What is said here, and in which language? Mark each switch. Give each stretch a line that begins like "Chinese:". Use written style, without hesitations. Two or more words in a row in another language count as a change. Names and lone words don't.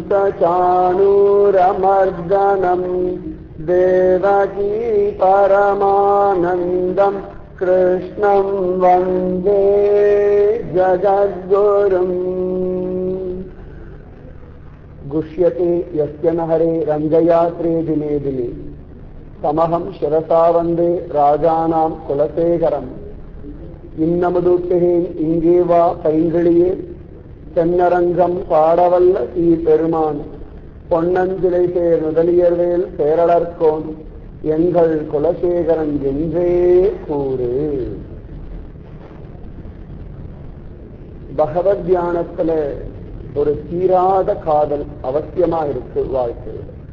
Sanskrit: सचाणूरमर्दनं देवकी परमानन्दं कृष्णं वन्दे जगद्गुरुम् गुष्यते यस्य न हरे रंगयात्रे दिने दिने तमहं शिरसा वंदे राजानां कुलशेखरम्
Tamil: இன்னமுதுட்டேன் இங்கே வா பைங்கிளியே தென்னரங்கம் பாடவல்ல சீ பெருமான் பொன்னஞ்சிலை சேர் முதலியர்வேல் பேரளர்கோன் எங்கள் குலசேகரன் என்றே கூறு. பகவத் தியானத்துல ஒரு தீராத காதல் அவசியமா இருக்கு வாழ்க்கையில.